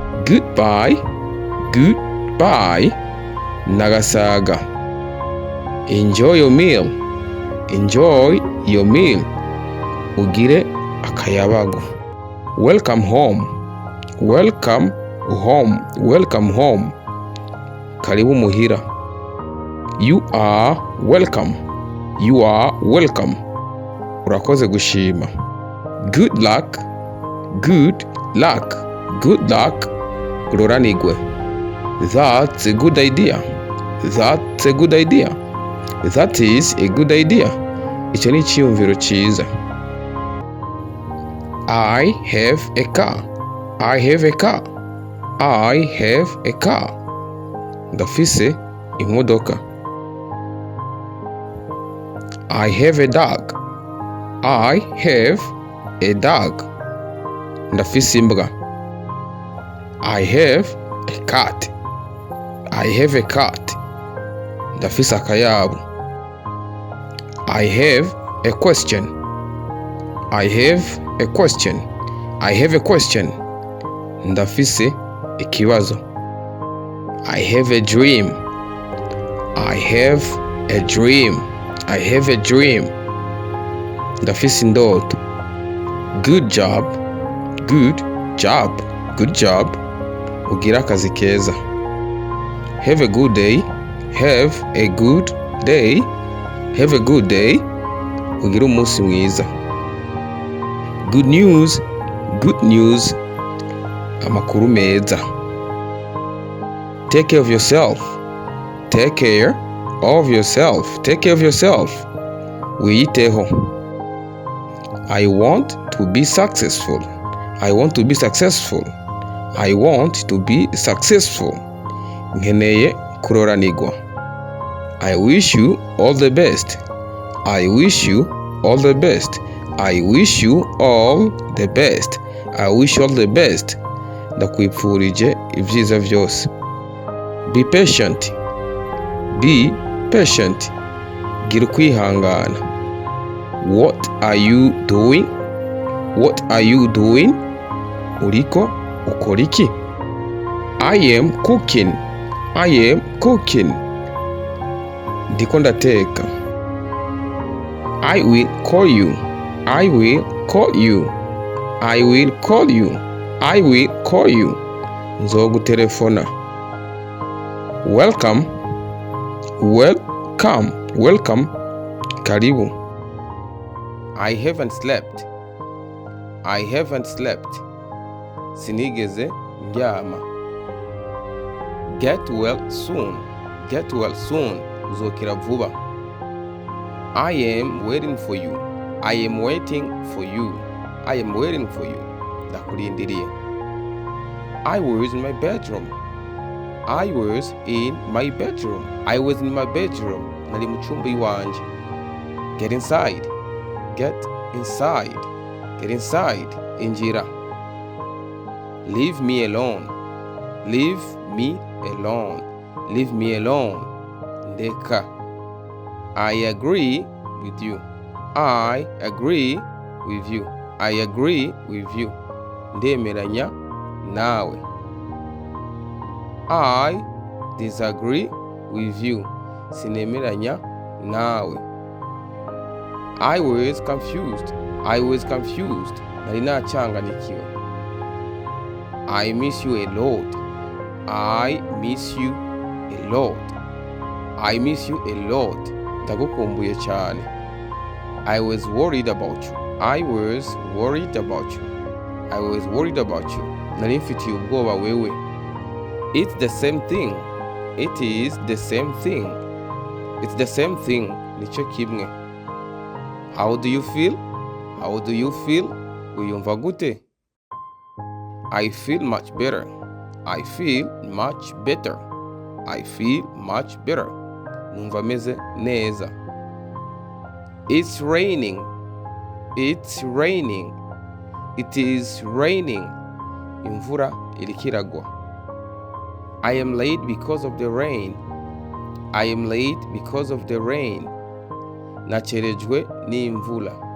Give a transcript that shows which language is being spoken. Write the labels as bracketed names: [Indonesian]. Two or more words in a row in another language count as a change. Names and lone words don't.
[English] Goodbye, goodbye, nagasaga. Enjoy your meal, enjoy your meal, [Rundi] ugire akayabagu. [English] Welcome home, welcome home, welcome home, [Rundi] karibu muhira. [English] You are welcome, you are welcome, [Rundi] urakoze gushima. [English] Good luck, good luck, good luck, uroranigwe. That's a good idea, that's a good idea, that is a good idea, [Rundi] icyo ni icyiyumviro cyiza. [English] I have a car, I have a car, I have a car, [Rundi] ndafise imodoka. [English] I have a dog, I have a dog, [Rundi] ndafise imbwa. [English] I have a cat, I have a cat, [Rundi] ndafise akayabu. [English] I have a question, I have a question, I have a question, [Rundi] ndafise ikibazo. [English] I have a dream, I have a dream, I have a dream, [Rundi] ndafise indoto. [English] Good job, good job, good job, [Rundi] ugira akazi keza. [English] Have a good day, have a good day, have a good day, [Rundi] ugira umunsi mwiza. [English] Good news, good news, [Rundi] amakuru meza. [English] Take care of yourself, take care of yourself, take care of yourself, wiyiteho. I want to be successful, I want to be successful, I want to be successful, [Rundi] nkeneye kuroranigwa. [English] I wish you all the best, I wish you all the best, I wish you all the best, I wish you all the best, [Rundi] ndakwipfurije ibyiza byose. [English] Be patient, be patient, [Rundi] gira ukwihangana. [English] What are you doing, what are you doing, [Rundi] uriko ukora iki? [English] I am cooking, I am cooking, [Rundi] ndiko ndateka. [English] I will call you, I will call you, I will call you, I will call you, nzogutelefona. Welcome, welcome, welcome, karibu. I haven't slept, I haven't slept, [Rundi] sinigeze ndyama. [English] Get well soon, get well soon, [Rundi] uzokira vuba. [English] I am waiting for you, I am waiting for you, I am waiting for you, ndakurindiriye. I was in my bedroom, I was in my bedroom, I was in my bedroom, [Rundi] nari mu cyumba iwanje. [English] Get inside, get inside, get inside, injira. Leave me alone, leave me alone, leave me alone, ndeka. I agree with you, I agree with you, I agree with you, [Rundi] ndemeranya nawe. [English] I disagree with you, [Rundi] sinemeranya nawe. [English] I was confused, I was confused, [Rundi] nari nachanganyikiwe. [English] I miss you a lot, I miss you a lot, I miss you a lot, [Rundi] ndagukumbuye cyane. [English] I was worried about you, I was worried about you, I was worried about you, [Rundi] nari mfitiye ubwoba wewe. [English] It's the same thing, it is the same thing, it's the same thing, [Rundi] nicyo kimwe. [English] How do you feel, how do you feel, [Rundi] wiyumva gute? [English] I feel much better, I feel much better, I feel much better, [Rundi] numva meze neza. [English] It's raining, it's raining, it is raining, [Rundi] imvura irikiragwa. [English] I am late because of the rain, I am late because of the rain, [Rundi] nacerejwe n'imvula.